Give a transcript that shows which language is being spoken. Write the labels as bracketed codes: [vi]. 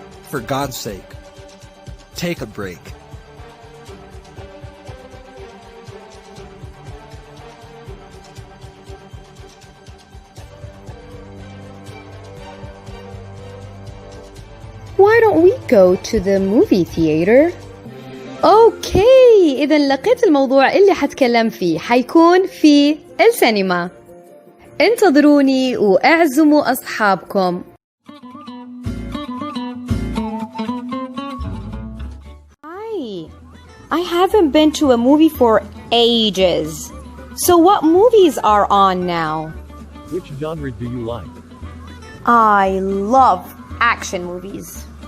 [en] For God's sake, take a break. Why don't we go to the movie theater? [ar] أوكي، إذا لقيت الموضوع اللي حتكلم فيه حيكون في السينما. انتظروني واعزموا أصحابكم. [en] Hi, I haven't been to a movie for ages. So what movies are on now? Which genre do you like? I love action movies.